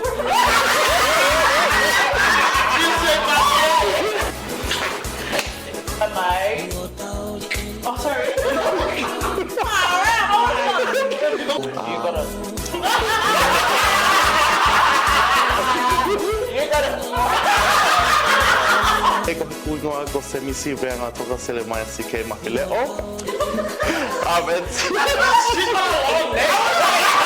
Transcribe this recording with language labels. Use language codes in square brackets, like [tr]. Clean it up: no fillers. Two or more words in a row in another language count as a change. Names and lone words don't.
[en] Am I? Oh, sorry. You gotta. You gotta. [to] E ko kuingoa ko Semisi Sikei Mafileo. [en] Offence. She's not alone, man.